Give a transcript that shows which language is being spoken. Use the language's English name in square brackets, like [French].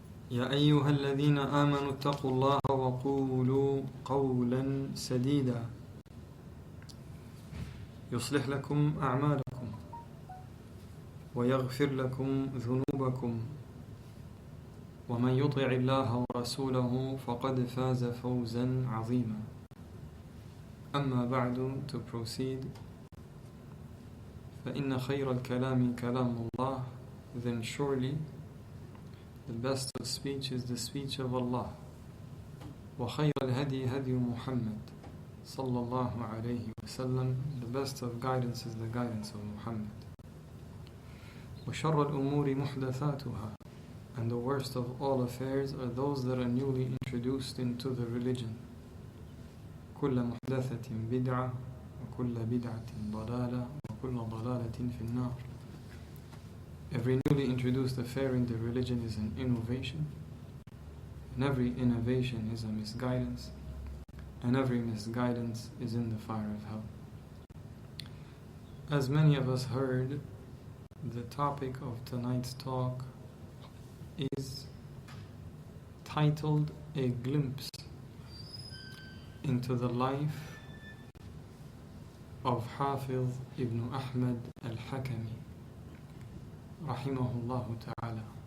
[Arabic] يا أيها الذين آمنوا اتقوا الله وقولوا قولا سديدا يصلح لكم أعمالكم ويغفر لكم ذنوبكم، ومن يطع الله ورسوله فقد فاز فوزا عظيما. أما بعد, [English] to proceed, [Arabic] فإن خير الكلام كلام الله, [English] then surely the best of speech is the speech of Allah. [Arabic] وخير الهدي هدي محمد صلى الله عليه وسلم, [English] the best of guidance is the guidance of Muhammad. [Arabic] وشر الأمور محدثاتها, [English] and the worst of all affairs are those that are newly introduced into the religion. [Arabic] كل محدثة بدعة وكل بدعة ضلالة وكل ضلالة في النار. [English] Every newly introduced affair in the religion is an innovation, and every innovation is a misguidance, and every misguidance is in the fire of hell. As many of us heard, the topic of tonight's talk is titled A Glimpse into the life of Hafidh ibn Ahmad al-Hakami rahimahullah ta'ala.